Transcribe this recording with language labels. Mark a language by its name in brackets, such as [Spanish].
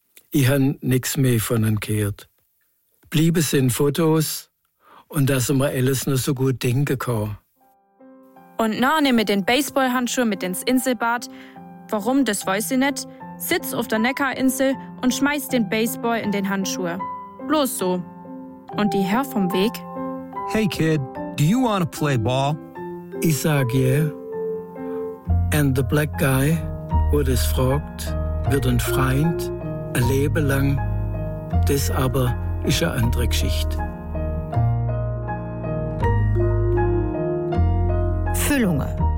[German] Ich habe nichts mehr von ihnen gehört. Bliebe sind Fotos und dass man alles noch so gut denken kann. Und dann nehme ich den Baseballhandschuh mit ins Inselbad. Warum, das weiß ich nicht. Sitz auf der Neckarinsel und schmeiß den Baseball in den Handschuh. Bloß so. Und die Herr vom Weg? [English] Hey Kid, do you want to play ball? [German] Ich sag yeah. [English] And the black guy, [German] wo das fragt, wird ein Freund, ein Leben lang. Das aber ist eine andere Geschichte. Füllungen.